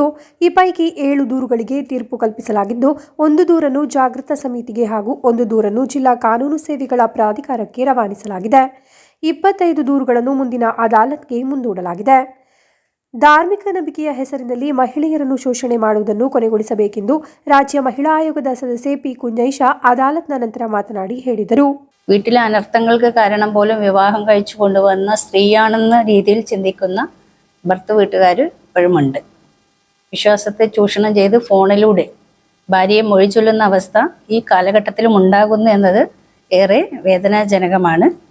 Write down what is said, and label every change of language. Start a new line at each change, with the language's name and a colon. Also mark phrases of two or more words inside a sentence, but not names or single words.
Kannada: ಈ ಪೈಕಿ 7 ದೂರುಗಳಿಗೆ ತೀರ್ಪು ಕಲ್ಪಿಸಲಾಗಿದ್ದು, 1 ದೂರನ್ನು ಜಾಗೃತ ಸಮಿತಿಗೆ ಹಾಗೂ 1 ದೂರನ್ನು ಜಿಲ್ಲಾ ಕಾನೂನು ಸೇವೆಗಳ ಪ್ರಾಧಿಕಾರಕ್ಕೆ ರವಾನಿಸಲಾಗಿದೆ. 25 ದೂರುಗಳನ್ನು ಮುಂದಿನ ಅದಾಲತ್ಗೆ ಮುಂದೂಡಲಾಗಿದೆ. ಧಾರ್ಮಿಕ ನಂಬಿಕೆಯ ಹೆಸರಿನಲ್ಲಿ ಮಹಿಳೆಯರನ್ನು ಶೋಷಣೆ ಮಾಡುವುದನ್ನು ಕೊನೆಗೊಳಿಸಬೇಕೆಂದು ರಾಜ್ಯ ಮಹಿಳಾ ಆಯೋಗದ ಸದಸ್ಯ ಪಿ ಕುಂಞೈಷ ಅದಾಲತ್ ನಂತರ ಮಾತನಾಡಿ ಹೇಳಿದರು.
Malayalam: വീട്ടിലെ അനർത്ഥങ്ങൾക്ക് കാരണം പോലും വിവാഹം കഴിച്ചു കൊണ്ടുവന്ന സ്ത്രീയാണെന്ന രീതിയിൽ ചിന്തിക്കുന്ന ഭർത്തൃ വീട്ടുകാർ ഇപ്പോഴുമുണ്ട്. വിശ്വാസത്തെ ചൂഷണം ചെയ്ത് ഫോണിലൂടെ ഭാര്യയെ മൊഴി ചൊല്ലുന്ന അവസ്ഥ ഈ കാലഘട്ടത്തിലും ഉണ്ടാകുന്നു എന്നത് ഏറെ വേദനാജനകമാണ്.